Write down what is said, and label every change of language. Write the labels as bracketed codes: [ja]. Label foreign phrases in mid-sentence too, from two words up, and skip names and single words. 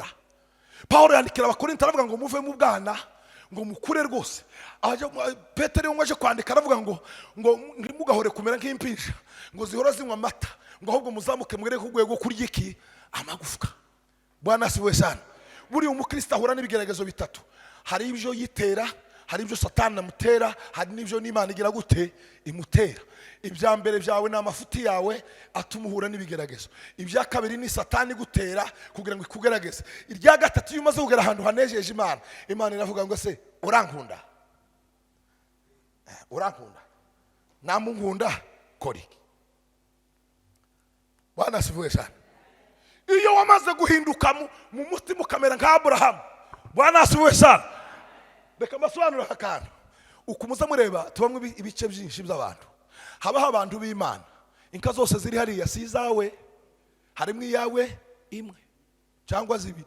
[rw] Paulo yandikira abakorinto aravuga ngo muve mu bwana ngo mukure rwose. Petero ngo aje kwandika aravuga ngo mugahore kumera nk'impinja ngo zihora zinywa amata ngo ahubwo muzamuke mwere ku rwego kurya iki amagufwa. [sw] Bwana asiwe sana. [rw] Buri umukristo ahura n'ibigeragezo bitatu. Hari ibyo yitera, hari ibyo Satani amutera, hari n'ibyo n'Imana igira gute imutera. Ibya mbere byawe n'amafuti yawe atuma uhura n'ibigeragezo. Ibya kabiri ni Satani gutera kugira ngo ikugerageze. Irya gatatu iyo umaze kugera ahantu hanejeje Imana, Imana iravuga ngo se urankunda, urankunda namunkunda kora iki. [sw] Bwana asifiwe sana. [rw] Iyo wamaze guhinduka mu mutima ukamera nka Abrahamu, [sw] Bwana asifiwe sana. [rw] Reka mbasobanurire akantu. Ukumuza mureba tubamwe ibice byinshi by'abantu. Habaho abantu b'Imana, inka zose ziri hariya si izawe, harimo iyawe imwe cyangwa zibiri.